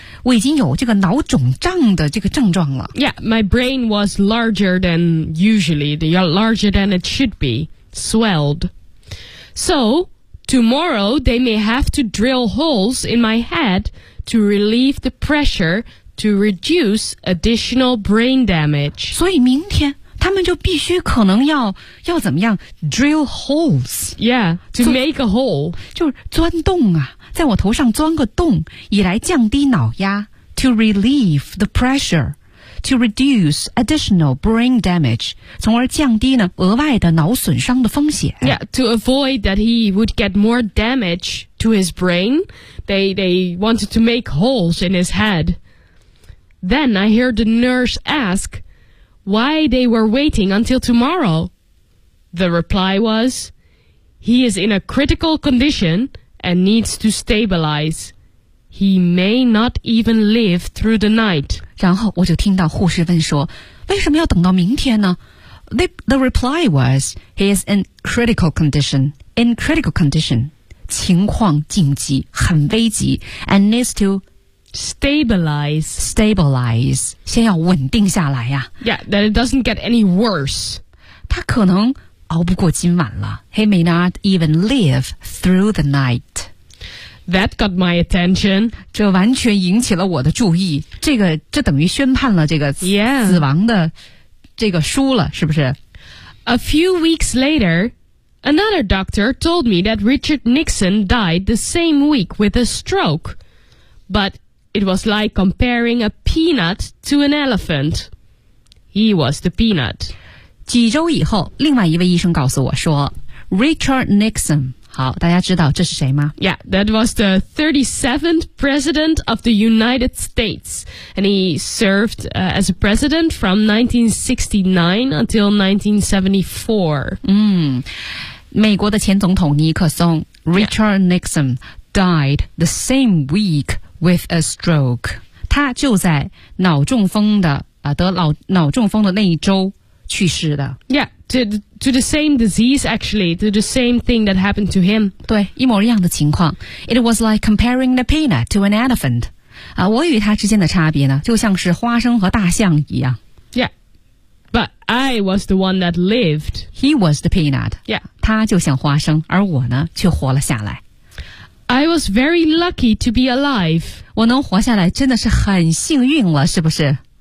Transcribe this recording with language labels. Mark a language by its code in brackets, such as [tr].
[zh] 我已经有这个脑肿胀的这个症状了。 [en] Yeah, my brain was larger than usually, larger than it should be, swelled. So, tomorrow they may have to drill holes in my head to relieve the pressure. To reduce additional brain damage. [zh] 所以明天他们就必须可能要怎么样 [en] drill holes. Yeah, to make a hole. [zh] 就钻洞啊，在我头上钻个洞，以来降低脑压 [en] To relieve the pressure. To reduce additional brain damage. [zh] 从而降低呢额外的脑损伤的风险。 [en] Yeah, to avoid that he would get more damage to his brain, they wanted to make holes in his head. Then I heard the nurse ask why they were waiting until tomorrow. The reply was, he is in a critical condition and needs to stabilize. He may not even live through the night. [zh] 然后我就听到护士问说，为什么要等到明天呢？ [en] The reply was, he is in critical condition. In critical condition. [zh] 情况紧急，很危急 [en] and needs to... Stabilize, [zh] 先要稳定下来呀。 [en] Yeah, that it doesn't get any worse. [zh] 他可能熬不过今晚了。 [en] He may not even live through the night. That got my attention. [zh] 这完全引起了我的注意。这等于宣判了这个死亡的这个书了，是不是？ [en] A few weeks later... Another doctor told me that Richard Nixon died the same week with a stroke. But it was like comparing a peanut to an elephant. He was the peanut. [zh] 几周以后，另外一位医生告诉我说 ,Richard Nixon. 好，大家知道这是谁吗？ [en] Yeah, that was the 37th president of the United States. And he served, as a president from 1969 until 1974. [zh] 美国的前总统尼克松 [en] Richard Nixon died the same week with a stroke. [zh] 他就在脑中风的、得脑中风的那一周去世的。 [en] Yeah, to the same disease actually, to the same thing that happened to him. [zh] 对，一模一样的情况。 [en] It was like comparing the peanut to an elephant. [zh] 我与他之间的差别呢，就像是花生和大象一样。 [en] Yeah. But I was the one that lived. He was the peanut. Yeah. [zh] 他就像花生，而我呢，却活了下来。 [en] I was very lucky to be alive. [zh] 我能活下来真的是很幸运了，是不是？